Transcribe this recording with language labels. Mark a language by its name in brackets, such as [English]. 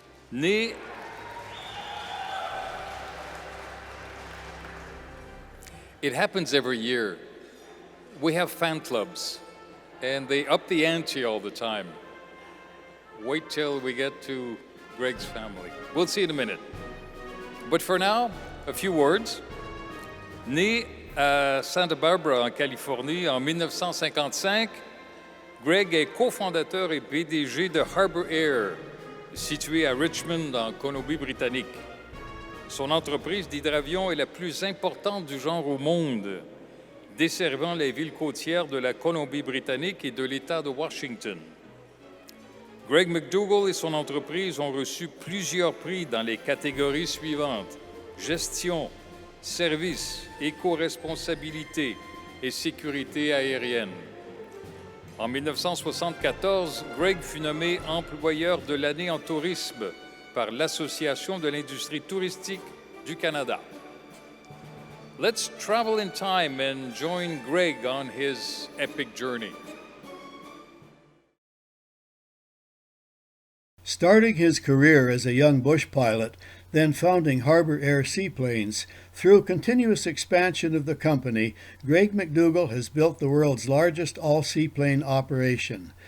[English] Né It happens every year. We have fan clubs, and they up the ante all the time. Wait till we get to Greg's family. We'll see in a minute. But for now, a few words. [French] Né à Santa Barbara, en Californie, en 1955, Greg est cofondateur et PDG de Harbour Air, situé à Richmond, en Colombie-Britannique. Son entreprise d'hydravion est la plus importante du genre au monde, desservant les villes côtières de la Colombie-Britannique et de l'État de Washington. Greg McDougall et son entreprise ont reçu plusieurs prix dans les catégories suivantes: gestion, service, éco-responsabilité et sécurité aérienne. En 1974, Greg fut nommé employeur de l'année en tourisme par l'Association de l'industrie touristique du Canada. [English] Let's travel in time and join Greg on his epic journey. Starting his career as a young bush pilot, then founding Harbor Air Seaplanes, through continuous expansion of the company, Greg McDougall has built the world's largest all-seaplane operation.